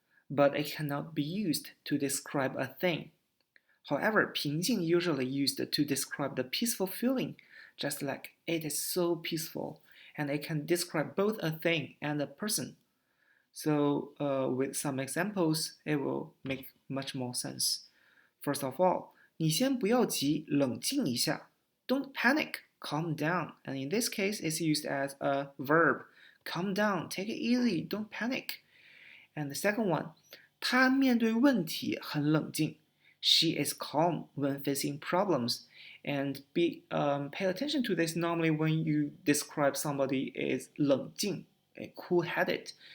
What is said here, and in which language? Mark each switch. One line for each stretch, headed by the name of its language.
English: but it cannot be used to describe a thing. However, 平静 usually used to describe the peaceful feeling, just like it is so peaceful, and it can describe both a thing and a person. So, with some examples, it will make much more sense. First of all,
Chinese: 你先不要急，冷静一下。
English: Don't panic, calm down. And in this case, it's used as a verb. Calm down, take it easy, don't panic. And the second one,
Chinese: 她面对问题很冷静。
English: She is calm when facing problems. And pay attention to this normally when you describe somebody as 冷静, cool-headed.